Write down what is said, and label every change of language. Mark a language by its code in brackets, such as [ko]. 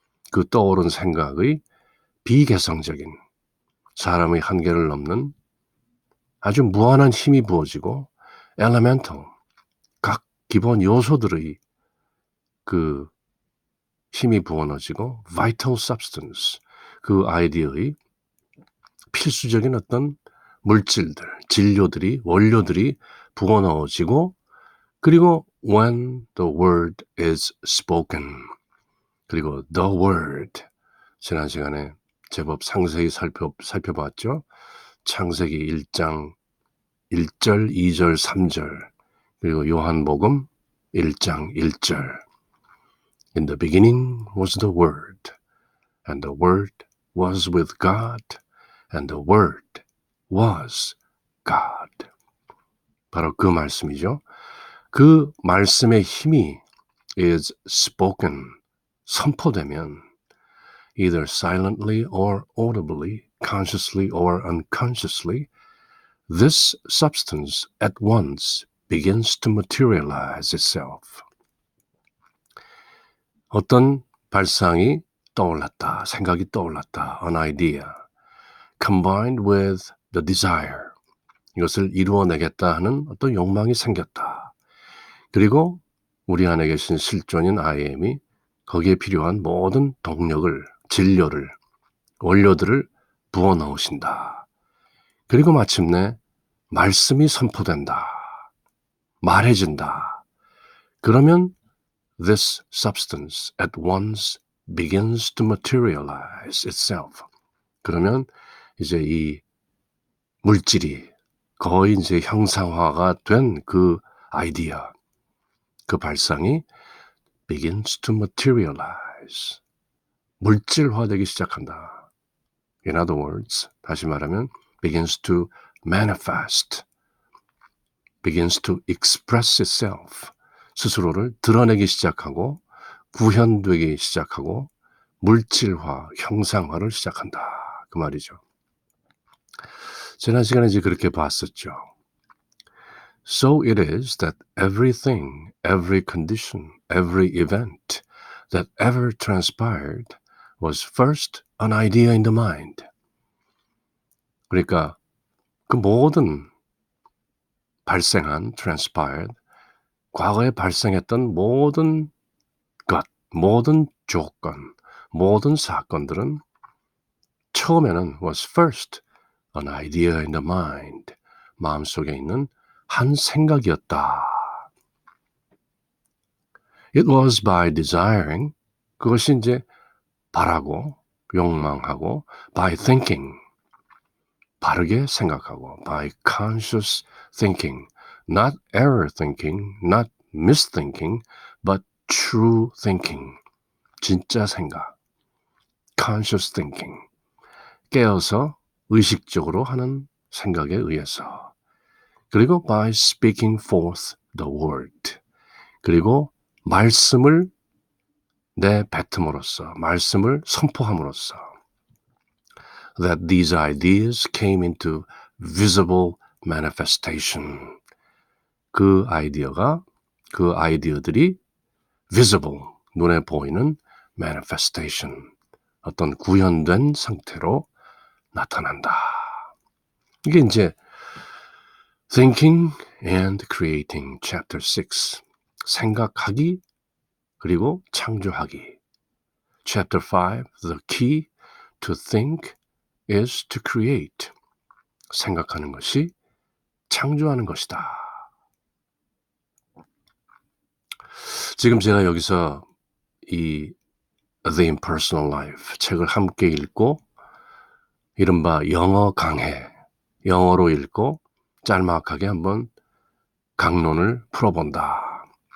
[ko] 그 떠오른 생각의 비개성적인 사람의 한계를 넘는 아주 무한한 힘이 부어지고 elemental, 각 기본 요소들의 그 힘이 부어넣어지고 [en] vital substance, [ko] 그 아이디어의 필수적인 어떤 물질들, 진료들이, 원료들이 부어넣어지고 그리고 [en] when the word is spoken [ko] 그리고 [en] the word [ko] 지난 시간에 제법 상세히 살펴봤죠. 창세기 1장 1절, 2절, 3절 그리고 요한복음 1장 1절 [en] In the beginning was the word and the word was with God and the word was God. [ko] 바로 그 말씀이죠. 그 말씀의 힘이 [en] is spoken, [ko] 선포되면 [en] either silently or audibly, consciously or unconsciously, this substance at once begins to materialize itself. [ko] 어떤 발상이 떠올랐다, 생각이 떠올랐다, [en] an idea, combined with the desire, [ko] 이것을 이루어내겠다 하는 어떤 욕망이 생겼다. 그리고 우리 안에 계신 실존인 I am이 거기에 필요한 모든 동력을, 진료를, 원료들을 부어 넣으신다. 그리고 마침내 말씀이 선포된다. 말해진다. 그러면 [en] this substance at once begins to materialize itself. [ko] 그러면 이제 이 물질이 거의 이제 형상화가 된 그 아이디어, 그 발상이 [en] begins to materialize. [ko] 물질화되기 시작한다. [en] In other words, [ko] 다시 말하면 [en] begins to manifest, begins to express itself. [ko] 스스로를 드러내기 시작하고 구현되기 시작하고 물질화, 형상화를 시작한다. 그 말이죠. 지난 시간에 이제 그렇게 봤었죠. [en] So it is that everything, every condition, every event that ever transpired was first an idea in the mind. [ko] 그러니까 그 모든 발생한, transpired, 과거에 발생했던 모든 것, 모든 조건, 모든 사건들은 처음에는 [en] was first an idea in the mind. [ko] 마음속에 있는 한 생각이었다. [en] It was by desiring, [ko] 그것이 이제 바라고, 욕망하고, [en] by thinking, [ko] 바르게 생각하고, [en] by conscious thinking, not error thinking, not misthinking, but true thinking, [ko] 진짜 생각, [en] conscious thinking, [ko] 깨어서 의식적으로 하는 생각에 의해서, 그리고 [en] by speaking forth the word, [ko] 그리고 말씀을 내뱉음으로써, 말씀을 선포함으로써 [en] that these ideas came into visible manifestation. [ko] 그 아이디어가, 그 아이디어들이 [en] visible, [ko] 눈에 보이는 [en] manifestation, [ko] 어떤 구현된 상태로 나타난다. 이게 이제 Thinking and Creating Chapter 6, 생각하기 그리고 창조하기. [en] Chapter 5, The key to think is to create. [ko] 생각하는 것이 창조하는 것이다. 지금 제가 여기서 이 The Impersonal Life 책을 함께 읽고 이른바 영어 강해, 영어로 읽고 짤막하게 한번 강론을 풀어본다.